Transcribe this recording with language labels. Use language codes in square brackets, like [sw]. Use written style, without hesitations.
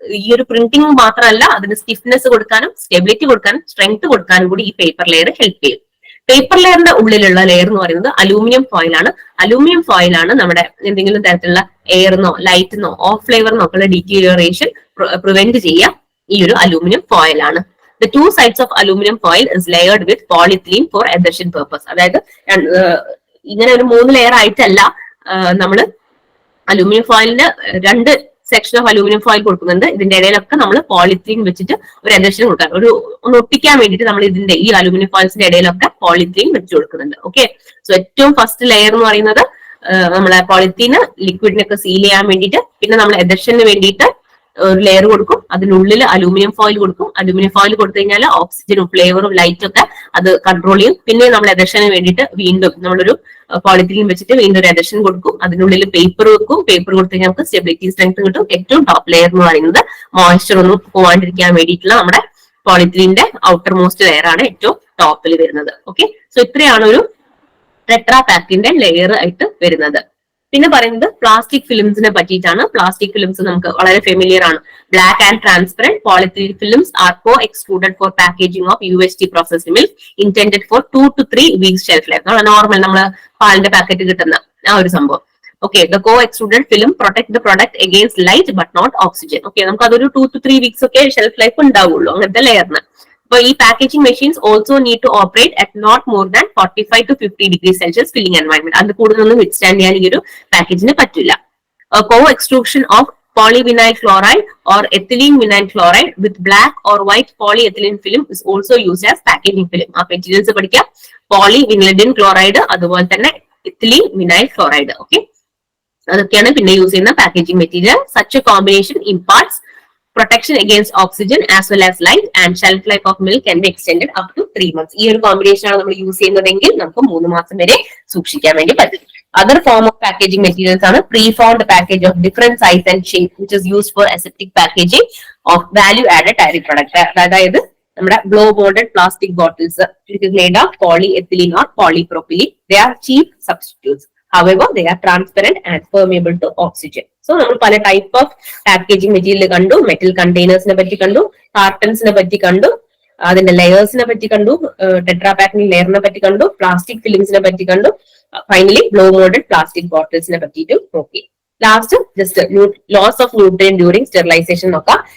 [ml] ഈ ഒരു പ്രിന്റിംഗ് മാത്രമല്ല, അതിന് സ്റ്റിഫ്നെസ് കൊടുക്കാനും സ്റ്റെബിലിറ്റി കൊടുക്കാനും സ്ട്രെങ്ത് കൊടുക്കാനും കൂടി ഈ പേപ്പർ ലെയർ ഹെൽപ്പ് ചെയ്യും. പേപ്പർ ലെയറിന്റെ ഉള്ളിലുള്ള ലെയർ എന്ന് പറയുന്നത് അലൂമിനിയം ഫോയിലാണ്. അലൂമിനിയം ഫോയിലാണ് നമ്മുടെ എന്തെങ്കിലും തരത്തിലുള്ള എയറിനോ ലൈറ്റിനോ ഓഫ് ഫ്ലേവറിനോ ഒക്കെ ഉള്ള ഡീറ്റീരിയറേഷൻ പ്രിവെന്റ് ചെയ്യുക ഈ ഒരു അലൂമിനിയം ഫോയിൽ ആണ്. [en] The 2 sides of aluminum foil is layered with polyethylene for adhesion purpose. [ml] അതായത് ഇങ്ങനെ ഒരു 3 ലെയർ ആയിട്ടല്ല നമ്മൾ aluminium ഫോയിലിന് 2 section of aluminium foil കൊടുക്കുന്നുണ്ട്. ഇതിന്റെ ഇടയിലൊക്കെ നമ്മൾ പോളിത്തീൻ വെച്ചിട്ട് ഒരു അഡ്ഹഷൻ കൊടുക്കാൻ, ഒന്ന് ഒട്ടിക്കാൻ വേണ്ടിയിട്ട് നമ്മൾ ഇതിന്റെ ഈ അലൂമിനിയം ഫോയിൽസിന്റെ ഇടയിലൊക്കെ പോളിത്തീൻ വെച്ച് കൊടുക്കുന്നുണ്ട്. ഓക്കെ, സോ ഏറ്റവും ഫസ്റ്റ് ലെയർ എന്ന് പറയുന്നത് നമ്മളെ പോളിത്തീന് ലിക്വിഡിനൊക്കെ സീൽ ചെയ്യാൻ വേണ്ടിയിട്ട്, പിന്നെ നമ്മൾ അഡ്ഹഷന് വേണ്ടിയിട്ട് ഒരു ലെയർ കൊടുക്കും, അതിനുള്ളിൽ അലൂമിനിയം ഫോയിൽ കൊടുക്കും. അലൂമിനിയം ഫോയിൽ കൊടുത്തു കഴിഞ്ഞാൽ ഓക്സിജനും ഫ്ലേവറും ലൈറ്റും ഒക്കെ അത് കൺട്രോൾ ചെയ്യും. പിന്നെ നമ്മൾ അഡ്ഹഷന് വേണ്ടിയിട്ട് വീണ്ടും നമ്മളൊരു പോളിത്തീൻ വെച്ചിട്ട് വീണ്ടും ഒരു അഡ്ഹഷൻ കൊടുക്കും, അതിനുള്ളിൽ പേപ്പർ വെക്കും. പേപ്പർ കൊടുത്തു കഴിഞ്ഞാൽ നമുക്ക് സ്റ്റെബിലിറ്റി സ്ട്രെങ്ത് കിട്ടും. ഏറ്റവും ടോപ്പ് ലെയർ എന്ന് പറയുന്നത് മോയ്സ്ചർ ഒന്നും പോവാണ്ടിരിക്കാൻ വേണ്ടിയിട്ടുള്ള നമ്മുടെ പോളിത്തീനിന്റെ ഔട്ടർ മോസ്റ്റ് ലെയർ ആണ് ഏറ്റവും ടോപ്പിൽ വരുന്നത്. ഓക്കെ, സോ ഇത്രയാണ് ഒരു ടെട്രാ പാക്കിന്റെ ലെയർ ആയിട്ട് വരുന്നത്. പിന്നെ പറയുന്നത് പ്ലാസ്റ്റിക് ഫിലിംസിനെ പറ്റിയിട്ടാണ്. പ്ലാസ്റ്റിക് ഫിലിംസ് നമുക്ക് വളരെ ഫെമിലിയർ ആണ്. [en] Black and transparent polythene films are co-extruded for packaging of UHT processed milk intended for 2 to 3 weeks shelf life. [ml] Normal നമ്മൾ പാലിന്റെ പാക്കറ്റ് കിട്ടുന്ന ആ ഒരു സംഭവം. [en] Okay, the co-extruded film protect the product against light but not oxygen. [ml] Okay, നമുക്ക് അതൊരു [en] 2 to 3 weeks [ml] ഒക്കെ shelf life ഉണ്ടാവുള്ളൂ അങ്ങനത്തെ ലെയറിന്. അപ്പൊ ഈ [en] Packaging machines also need to operate at not more than 45 to 50 degrees Celsius filling environment. [ml] അത് കൂടുതലൊന്നും withstand ചെയ്യാൻ ഈ ഒരു പാക്കേജിന് പറ്റില്ല. [en] co-extrusion of polyvinyl chloride or ethylene vinyl chloride with black or white polyethylene film is also used as packaging film. [ml] ആ materials പഠിക്കാം. polyvinyl chloride അതുപോലെ തന്നെ ethylene vinyl chloride. ഓക്കെ, അതൊക്കെയാണ് പിന്നെ യൂസ് ചെയ്യുന്ന packaging material. [en] Such a combination imparts protection against oxygen as well as light and shelf life of milk can be extended up to 3 months. [ml] ഈ ഒരു combination ആണ് നമ്മൾ use ചെയ്യുന്നതെങ്കിൽ നമുക്ക് 3 മാസം വരെ സൂക്ഷിക്കാൻ വേണ്ടി പറ്റും. [en] Other form of packaging materials are pre-formed package of different size and shape which is used for aseptic packaging of value added dairy product. [ml] അതായത് നമ്മുടെ [en] blow molded plastic bottles which is made of polyethylene or polypropylene. They are cheap substitutes. However, they are transparent and permeable to oxygen. [ml] So, നമ്മൾ പല type of packaging material കണ്ടു. Metal കണ്ടെയ്നേഴ്സിനെ പറ്റി കണ്ടു, കാർട്ടൺസിനെ പറ്റി കണ്ടു, അതിന്റെ ലെയേഴ്സിനെ പറ്റി കണ്ടു, ടെട്രാപാക്കിംഗ് ലെയറിനെ പറ്റി കണ്ടു, പ്ലാസ്റ്റിക് ഫിലിംസിനെ പറ്റി കണ്ടു, ഫൈനലി ലോ മോഡഡ് പ്ലാസ്റ്റിക് ബോട്ടിൽസിനെ പറ്റിയിട്ടും നോക്കി. [en] last just loss of nutrient during sterilization [ml] നോക്കാം.